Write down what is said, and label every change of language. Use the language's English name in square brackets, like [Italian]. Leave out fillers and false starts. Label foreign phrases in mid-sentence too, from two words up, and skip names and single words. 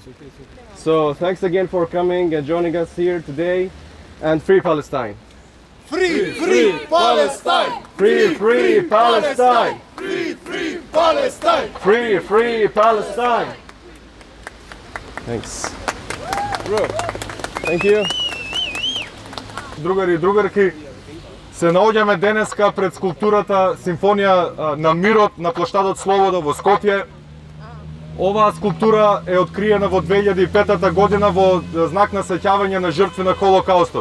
[English] So thanks again for coming and joining us here today, and free Palestine. Free, free Palestine! Free, free Palestine! Free, free Palestine! Free, free Palestine! Thanks. Thank you. [Macedonian] Другари и другарки, се наоѓаме денеска пред скулптурата Симфонија на мирот на плоштадот Слобода во Скопје. Оваа скулптура е откриена во 2005 година во знак на сеќавање на жртви на Холокаустот.